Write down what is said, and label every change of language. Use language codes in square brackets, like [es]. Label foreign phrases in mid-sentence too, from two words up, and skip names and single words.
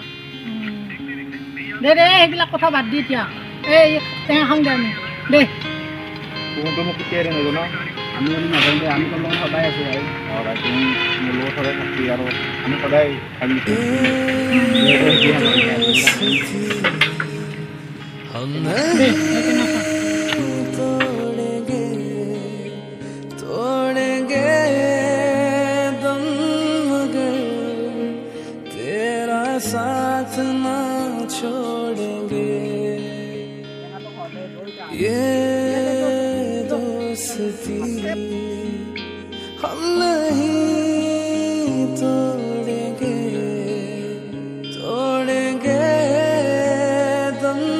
[as] দে দে সেইবিলাক কথা বাদ দি এতিয়া এই টেঙা খাওঁ দে আমি দে তুমিতো মোক কেতিয়া এৰি নাজানো আমি যদি নাজানো আমি তোৰ লগত সদায় আছোঁ ভাই তুমি মোৰ লগত সদায় থাকি আৰু আমি সদায় ভাবি দে এই টেঙা খা [hi] तोड़ेंगे दम मगर तेरा साथ ना छोड़ेंगे ये दोस्ती हम नहीं तोड़ेंगे तोड़ेंगे दम